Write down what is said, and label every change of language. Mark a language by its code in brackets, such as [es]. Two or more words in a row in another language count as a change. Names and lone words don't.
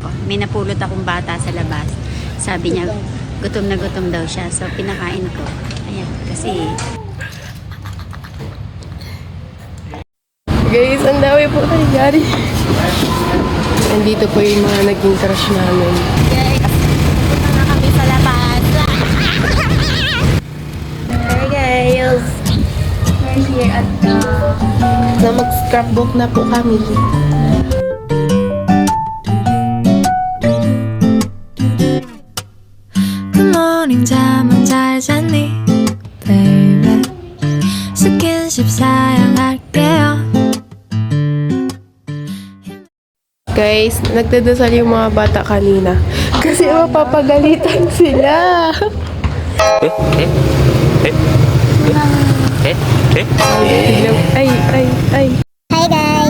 [tl] may napulot akong bata sa labas. Sabi niya, gutom na gutom daw siya. So, pinakain ko. Ayan, kasi... Guys, ang dami po nangyari. Nandito po yung mga naging crush namin. Guys, punta na kami sa labas. [en] Hi guys! We're here at the... [tl] Na mag-scrapbook na po kami. [en] Good morning, [ko] 잠은 잘 잤니, baby? 스킨십 사양할게요. [tl] Guys, nagdadasal yung mga bata kanina. Kasi mapapagalitan sila. Ay. [en] Hi guys!